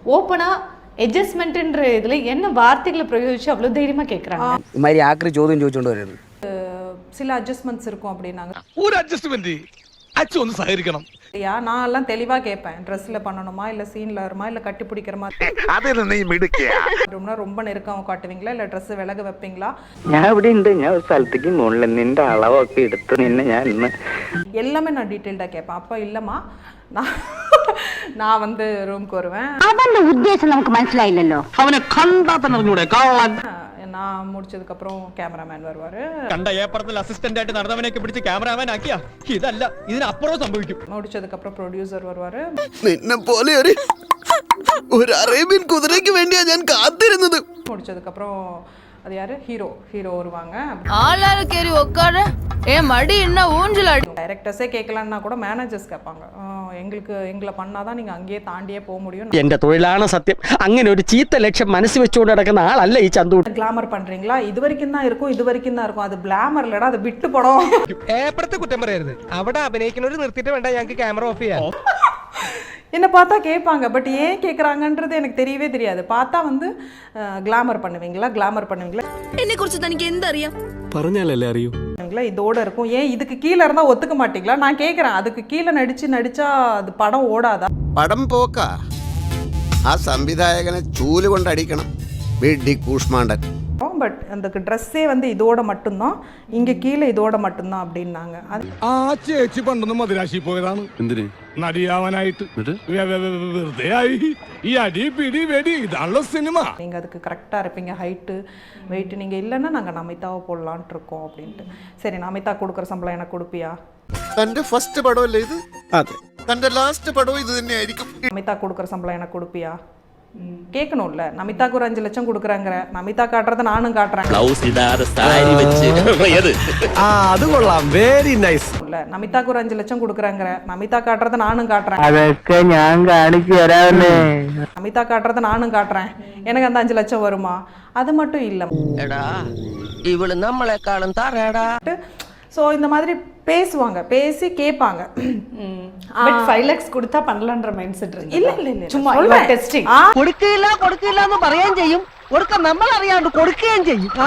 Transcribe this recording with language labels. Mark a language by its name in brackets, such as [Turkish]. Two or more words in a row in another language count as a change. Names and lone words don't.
[Tamil] ஓப்பனா அட்ஜஸ்ட்மெண்ட்ன்ற இதுல என்ன வார்த்தைகளை பிரயோகிச்சு அவ்வளவு தைரியமா கேக்குறாங்க. இந்த மாதிரி ஆக்ரி [Malayalam] ചോദ്യം ചോദിച്ചോണ്ട് വരുന്നത്. [Tamil] சில அட்ஜஸ்ட்மெண்ட்ஸ் இருக்கும் அப்படின்னாங்க. ஒரு அட்ஜஸ்ட்மெண்ட் அச்சு வந்து சஹரிக்கணும். நான் எல்லாம் தெளிவா கேட்பேன். ட்ரெஸ்ல பண்ணணுமா இல்ல சீன்ல வருமா இல்ல கட்டி பிடிக்கிற மாதிரி. அது என்ன நீ மிடுக்கியா? ரொம்ப நெருக்கம் காட்டுவீங்களா இல்ல ட்ரெஸ் விலக வைப்பீங்களா? [Malayalam] ഞാൻ ഇവിടെ ഉണ്ട്. ഞാൻ ഒരു സ്ഥലത്തേക്ക് മുകളിൽ നിന്റെ അളവൊക്കെ എടുത്ത് നിന്നെ ഞാൻ ഇന്ന് [Tamil] எல்லாமே நான் டீடைல்டா கேட்பேன். அப்ப இல்லம்மா நான் வந்து ரூம்க்கு வருவேன். [Malayalam] അവന്റെ ഉദ്ദേശം നമുക്ക് മനസ്സിലായില്ലല്ലോ. അവനെ കണ്ടാ തന്നെ അറിഞ്ഞൂടെ കള്ളൻ. [Tamil] நான் முடிச்சதுக்கு அப்புறம் கேமராமேன் வருவாரு. [Malayalam] കണ്ട ഏപ്പറത്തിൽ അസിസ്റ്റന്റ് ആയിട്ട് നടന്നവനെയൊക്കെ പിടിച്ച് ക്യാമറാമാൻ ആക്കിയാ ഇതല്ല ഇതിനപ്പുറം സംഭവിക്കും. [Tamil] முடிச்சதுக்கு அப்புறம் ப்ரொடியூசர் வருவாரு. [Malayalam] നിന്നെ പോലെ ഒരു അറേബ്യൻ കുതിരയ്ക്ക് വേണ്ടിയാ ഞാൻ കാത്തിരുന്നത്. [Tamil] முடிச்சதுக்கு அப்புறம் அது யாரு ஹீரோ வருவாங்க. ஆளால கேரி உட்கார ஏன் மடி என்ன ஊஞ்சல் அடி. டைரக்டர்ஸே கேட்கலன்னா கூட மேனேஜர்ஸ் கேட்பாங்க. எங்களை பண்ணாதான் நீங்க அங்கேயே தாண்டியே போக முடியும். [Malayalam] എന്റെ തൊഴിലാണ് സത്യം. അങ്ങനെ ഒരു ചീത്ത ലക്ഷ്യം മനസ്സ് വെച്ചുകൊണ്ട് നടക്കുന്ന ആളല്ല ഈ ചന്തു. [Tamil] கிளாமர் பண்றீங்களா? இது வரைக்கும் தான் இருக்கும். அது கிளாமர் இல்லடா, அது விட்டு படம். [Malayalam] ഏപ്പറത്തെ കുറ്റം പറയരുത്. അവിടെ അഭിനയിക്കുന്നവർ നിർത്തിയിട്ട് വേണ്ട ഞങ്ങൾക്ക് ക്യാമറ ഓഫ് ചെയ്യാൻ. [Tamil] என்ன பார்த்தா கேட்பாங்க. பட் ஏன் கேட்குறாங்கன்றது எனக்கு தெரியவே தெரியாது. பார்த்தா வந்து கிளாமர் பண்ணுவீங்களா [Malayalam] എന്നെ കുറിച്ച് തനിക്ക് എന്തറിയാം? പറഞ്ഞാലല്ലേ അറിയൂ. [Tamil] இதோட இருக்கும். ஏன் இதுக்கு கீழே இருந்தா ஒத்துக்க மாட்டீங்களா? நான் கேட்குறேன். அதுக்கு கீழே நடிச்சா அது படம் ஓடாதா? [Malayalam] പടം പോക്ക. ആ സംവിധായകനെ ചൂല് കൊണ്ടടിക്കണം. വെടി കൂഷ്മാണ്ടൻ. [Tamil] பட் அந்த ட்ரெஸ்ஸே வந்து இதோட மட்டும்தான், இங்க கீழே இதோட மட்டும்தான் அப்படின்னாங்க. [Malayalam] ആ ചേച്ചി പണ്ടൊന്നും മദിരാശി പോയതാണ്. എന്തിന്? നടിയാവാനായിട്ട്. വെറുതെ ആയി. ഈ അടി പിടി വെടി ഇതാണല്ലോ സിനിമ. [Tamil] நீங்க அதுக்கு கரெக்டா இருப்பீங்க. [English] height weight [Tamil] நீங்க இல்லைன்னா நாங்க நமிதாவை போடலான்ட்டு இருக்கோம் அப்படின்ட்டு. சரி, நமிதா கொடுக்குற சம்பளம் எனக்கு கொடுப்பியா? [Malayalam] തന്റെ ഫസ്റ്റ് പടമല്ലേ ഇത്? അതെ. തന്റെ ലാസ്റ്റ് പടവും ഇത് തന്നെയായിരിക്കും. [Tamil] நமிதா கொடுக்குற சம்பளம் எனக்கு கொடுப்பியா? கேட்கணும்ல. நமிதாக்கு ஒரு 5 லட்சம் கொடுக்குறாங்க. நமிதா காட்டுறத நானும் காட்டுறேன். [Malayalam] അത് കൊള്ളാം. [English] very nice. [Tamil] நமிதாக்கு ஒரு 5 லட்சம் கொடுக்குறாங்க. நமிதா காட்டுறத நானும் காட்டுறேன். [Malayalam] അതൊക്കെ ഞാൻ കാണിച്ചു തരാമല്ലേ. [Tamil] நமிதா காட்டுறத நானும் காட்டுறேன். எனக்கு அந்த 5 லட்சம் வருமா? அது மட்டும் இல்ல. [Malayalam] എടാ ഇവള് നമ്മളെക്കാളും തറയടാ. [Tamil] ஸோ இந்த மாதிரி பேசுவாங்க, பேசி கேட்பாங்க. பட் 5 lakhs கொடுத்தா பண்ணலாம்ன்ற [English] mind set [Tamil] இருக்கு. இல்ல சும்மா டெஸ்டிங். [Malayalam] കൊടുക്കില്ല എന്ന് പറയുകയും ചെയ്യും, കൊടുക്കാൻ നമ്മൾ അറിയാണ്ട് കൊടുക്കുകയും ചെയ്യും.